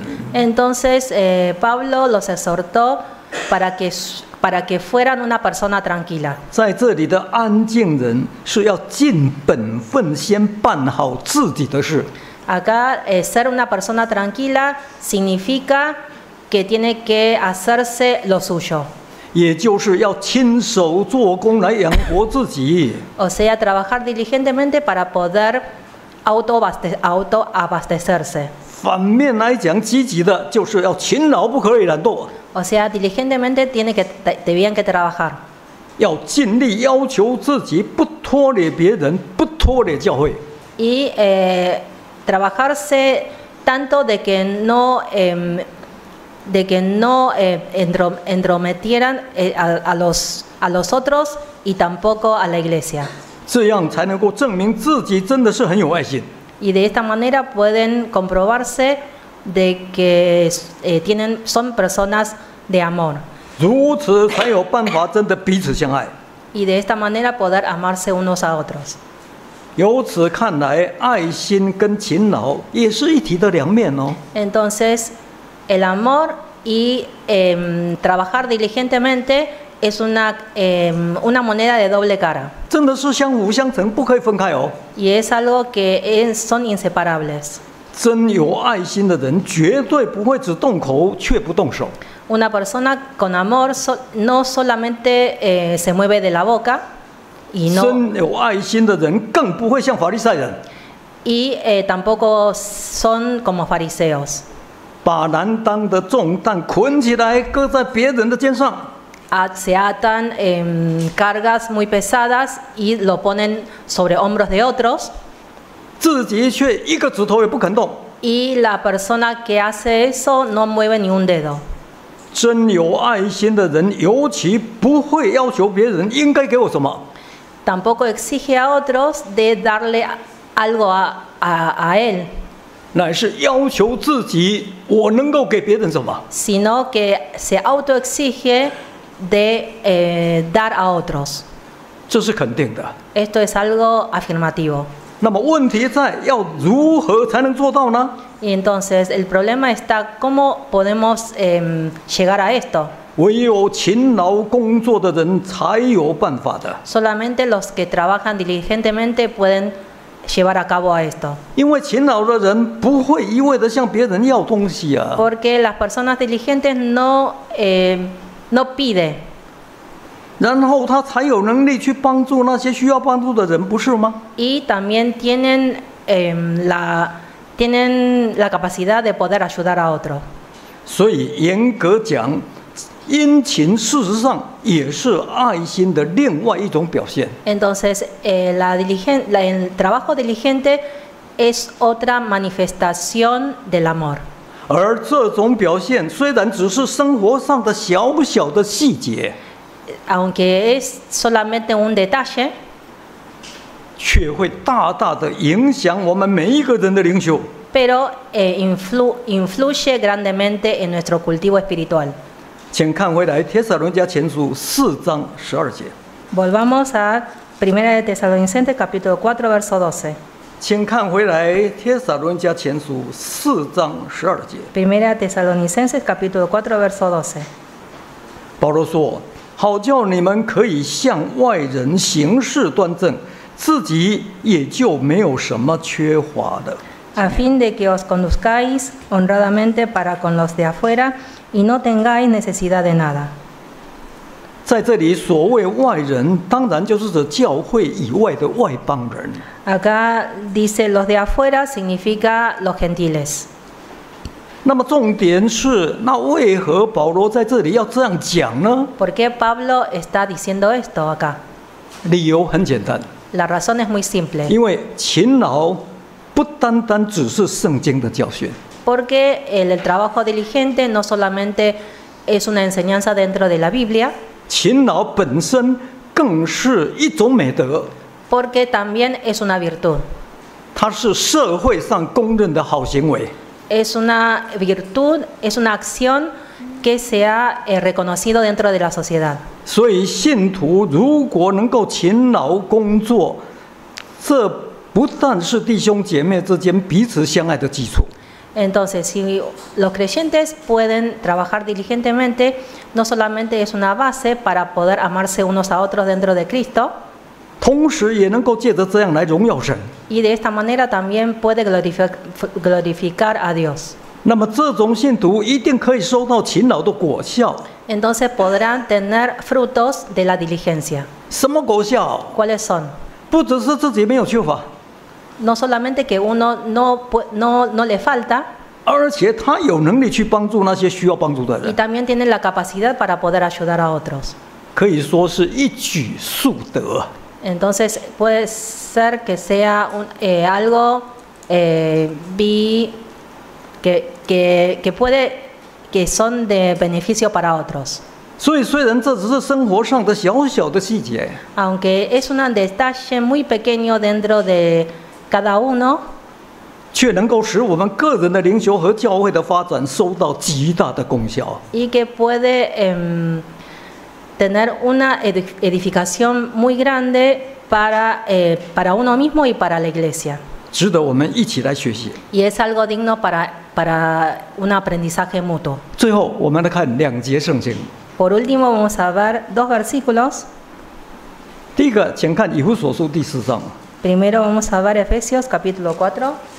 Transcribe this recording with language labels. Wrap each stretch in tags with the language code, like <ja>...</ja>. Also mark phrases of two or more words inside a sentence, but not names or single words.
<es>Entonces Pablo los exhortó para que fueran una persona tranquila.</es> <zh>在这里的安静人是要尽本分，先办好自己的事。</zh> <es>Acá ser una persona tranquila significa que tiene que hacerse lo suyo.</es> <zh>也就是要亲手做工来养活自己。</zh> <es>O sea, trabajar diligentemente para poder autoabastecerse.</es> <zh>反面来讲，积极的就是要勤劳，不可以懒惰，</zh> <es>O sea, diligentemente debían que trabajar.</es> <zh>要尽力要求自己，不拖累别人，不拖累教会。</zh> <es>Y trabajarse tanto de que no entrometieran a los otros y tampoco a la iglesia.</es> <zh>这样才能够证明自己真的是很有爱心。</zh> <es>Y de esta manera pueden comprobarse de que son personas de amor.</es> <zh>如此才有办法真的彼此相爱。</zh> <es>Y de esta manera poder amarse unos a otros.</es> <zh>由此看来，爱心跟勤劳也是一体的两面哦。</zh> <es>Entonces, el amor y trabajar diligentemente es una moneda de doble cara.</es> <zh>真的是相辅相成，不可以分开哦。</zh> <es>Y es algo que son inseparables.</es> <zh>真有爱心的人，绝对不会只动口却不动手。</zh> <es>Una persona con amor no solamente se mueve de la boca, y</es> <zh>真有爱心的人，更不会像法利赛人，</zh> <es>tampoco son como fariseos.</es> <zh>把难当的重担捆起来，搁在别人的肩上。</zh> <es>se atan cargas muy pesadas y lo ponen sobre hombros de otros,</es> <zh>自己却一个指头也不肯动。</zh> <es>y la persona que hace eso no mueve ni un dedo.</es> <zh>真有爱心的人，尤其不会要求别人应该给我什么，</zh> <es>Tampoco exige a otros de darle algo a él,</es> <zh>乃是要求自己，我能够给别人什么。</zh> <es>sino que se autoexige de dar a otros.</es> <zh>这是肯定的。</zh> <es>Esto es algo afirmativo.</es> <zh>那么问题在要如何才能做到呢？</zh> <es>Y entonces el problema está cómo podemos llegar a esto.</es> <zh>唯有勤劳工作的人才有办法的，</zh> <es>Solamente los que trabajan diligentemente pueden llevar a cabo a esto.</es> <zh>因为勤劳的人不会一味的向别人要东西啊。</zh> <es>Porque las personas diligentes no piden.</es> <zh>然后他才有能力去帮助那些需要帮助的人，不是吗？</zh> <es>Y también tienen la capacidad de poder ayudar a otros.</es> <zh>所以严格讲，殷勤事实上也是爱心的另外一种表现。</zh> <es>Entonces, el trabajo diligente es otra manifestación del amor.</es> <zh>而这种表现虽然只是生活上的小小的细节，</zh> <es>Aunque es solamente un detalle,</es> <zh>却会大大的影响我们每一个人的灵修。</zh> <es>pero influye grandemente en nuestro cultivo espiritual.</es> <zh>请看回来《帖撒罗尼迦前书》4章12节。</zh> <es>Volvamos a 1 de Tesalonicenses capítulo 4 verso 12.</es> <zh>请看回来《帖撒罗尼迦前书》4章12节。</zh> <es>1 Tesalonicenses capítulo 4 verso 12.</es> <zh>保罗说：“好叫你们可以向外人行事端正，自己也就没有什么缺乏的。”</zh> <es>A fin de que os conduzcáis honradamente para con los de afuera y no tengáis necesidad de nada.</es> <zh>在这里，所谓外人，当然就是指教会以外的外邦人。</zh> <es>Acá dice los de afuera significa los gentiles.</es> <zh>那么重点是，那为何保罗在这里要这样讲呢？</zh> <es>¿Por qué Pablo está diciendo esto acá?</es> <zh>理由很简单，</zh> <es>La razón es muy simple.</es> <zh>因为勤劳不单单只是圣经的教训，</zh> <es>Porque el trabajo diligente no solamente es una enseñanza dentro de la Biblia,</es> <zh>勤劳本身更是一种美德，</zh> <es>porque también es una virtud.</es> <zh>它是社会上公认的好行为。</zh> <es>Es una virtud, es una acción que se ha reconocido dentro de la sociedad.</es> <zh>所以，信徒如果能够勤劳工作，这不但是弟兄姐妹之间彼此相爱的基础，</zh> <es>Entonces, si los creyentes pueden trabajar diligentemente, no solamente es una base para poder amarse unos a otros dentro de Cristo,</es> <zh>同时也能够借着这样来荣耀神。</zh> <es>y de esta manera también puede glorificar a Dios.</es> <zh>那么，这种信徒一定可以收到勤劳的果效。</zh> <es>Entonces podrán tener frutos de la diligencia.</es> <zh>什么果效？</zh> <es>¿Cuáles son?</es> <zh>不只是自己没有缺乏，</zh> <es>No solamente que uno no le falta,</es> <zh>而且他有能力去帮助那些需要帮助的 y 人，</zh> <es>también tiene la capacidad para poder ayudar a otros.</es> <zh>可以说是一举数得。</zh> <es>Entonces puede ser que sea algo que son de beneficio para otros.</es> <zh>所以，虽然这只是生活上的小小的细节，</zh> <es>Aunque es un detalle muy pequeño dentro de cada uno,</es> <zh>却能够使我们个人的灵修和教会的发展收到极大的功效。</zh> <es>y que puede tener una edificación muy grande para uno mismo y para la iglesia.</es> <zh>值得我们一起来学习。</zh> <es>Y es algo digno para un aprendizaje mutuo.</es> <zh>最后，我们来看2节圣经。</zh> <es>Por último, vamos a ver 2 versículos.</es> <zh>第一个，请看以弗所书第4章。</zh> <es>Primero vamos a ver Efesios capítulo 4.</es>